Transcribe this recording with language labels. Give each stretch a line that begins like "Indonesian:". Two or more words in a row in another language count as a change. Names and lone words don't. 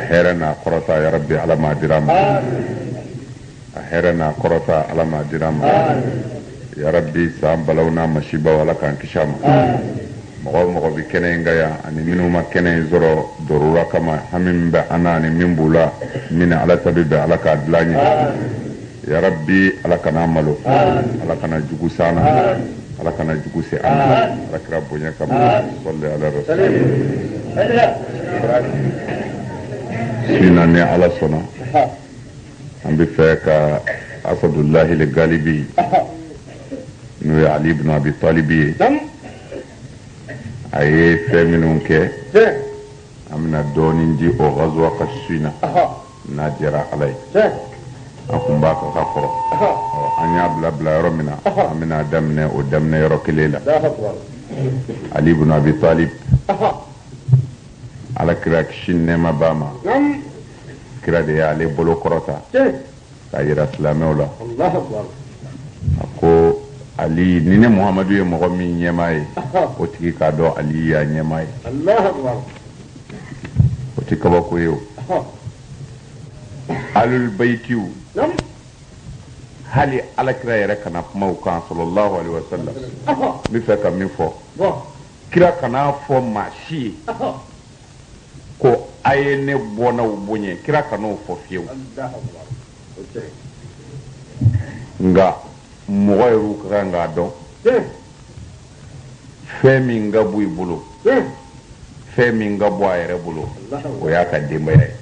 Bambara: hɛrɛ n'a kɔrɔta yarabi ala ma dira ma a hɛrɛ n'a kɔrɔta ala ma dira ma yarabi san balaw n'a masibaw ala k'an kisi a ma mɔgɔ o mɔgɔ bɛ kɛnɛ in kan yan ani minnu ma kɛnɛ in sɔrɔ dɔrɔra kama hami min bɛ an na ani min b'u la min ala sabi bɛ ala k'a dilan ɲɛ yarabi ala kana malo ala kana jugu san na ala kana jugu se an ma ala kira bonya kama sɔli ala rasulillah sina ni ala sɔnna an bɛ fɛ ka asadullahi le galibi n'o ye ali ibn abi talib ye a ye fɛn minnu kɛ an bɛna dɔɔnin di o gazuwa ka sina n'a diyara ala ye an kun b'a ka kɔrɔ an y'a bila yɔrɔ min na an bɛna daminɛ o daminɛ yɔrɔ kelen la ali ibn abi talib ala kira kisi nɛɛma b'a ma kira de y'ale bolo kɔrɔta k'a yira silamɛw la a ko ali ni ne muhamadu ye mɔgɔ min ɲɛmaa ye o tigi k'a dɔn ali y'a ɲɛmaa ye o tɛ kabako ye o alul bayitiw hali alakira yɛrɛ kana kumaw kan
Arabic: صلى الله عليه وسلم
Bambara: n bɛ fɛ ka min fɔ kira kana fɔ maa si ye ko a ye ne bɔnnaw bonya kira kan'o fɔ fiyewu nka mɔgɔ yɛrɛ ka kan k'a dɔn fɛn min ka bɔ i bolo fɛn min ka bɔ a yɛrɛ bolo o y'a ka denbaya